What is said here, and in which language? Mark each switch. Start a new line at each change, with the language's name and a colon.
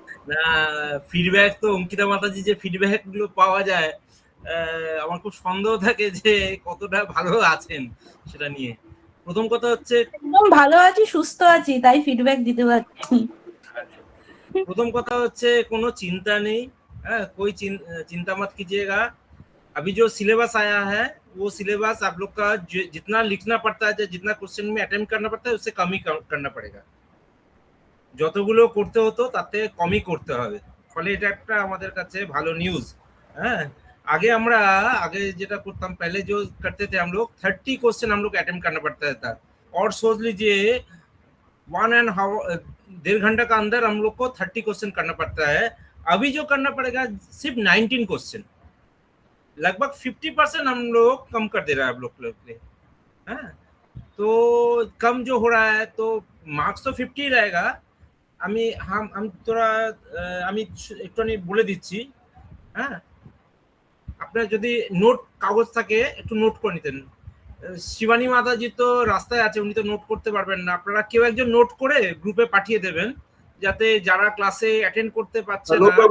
Bangla: না, ফিডব্যাক তো অঙ্কিতা মাতাজি যে ফিডব্যাক গুলো পাওয়া যায়, আমার খুব সন্দেহ থাকে যে কতটা ভালো আছেন সেটা নিয়ে। প্রথম কথা হচ্ছে একদম ভালো আছি, সুস্থ আছি, তাই ফিডব্যাক দিতে পারছি। প্রথম কথা হচ্ছে কোনো চিন্তা নেই,
Hindi: कोई चिंता मत कीजिएगा। अभी जो सिलेबस आया है वो सिलेबस आप लोग का जितना लिखना पड़ता है, जितना क्वेश्चन में अटेम्प्ट करना पड़ता है उससे कम ही करना पड़ेगा।
Bangla: যতগুলো করতে হতো তাতে কমই করতে হবে। ফলে এটা একটা আমাদের কাছে ভালো নিউজ।
Hindi: হ্যাঁ, आगे
Bangla: যেটা করতাম
Hindi: पहले जो करते थे हम लोग 30 क्वेश्चन हम लोग अटेम्प्ट करना पड़ता था, और सोच लीजिए 1.5 घंटा का अंदर हम लोग को 30 क्वेश्चन करना पड़ता है। अभी जो करना पड़ेगा सिर्फ 19 क्वेश्चन, लगभग 50% हम लोग कम कर दे रहा है आप लोग के लिए। तो कम जो हो रहा है तो मार्क्स तो 50 रहेगा।
Bangla: আমি তোরা আমি একটুখানি বলে দিচ্ছি। হ্যাঁ, আপনার যদি নোট কাগজ থাকে একটু নোট করে নিতেন। শিবানী মাতাজি তো রাস্তায় আছে, উনি তো নোট করতে পারবেন না। আপনারা কেউ একজন নোট করে গ্রুপে পাঠিয়ে দেবেন, যাতে যারা ক্লাসে অ্যাটেন্ড করতে পারছে না।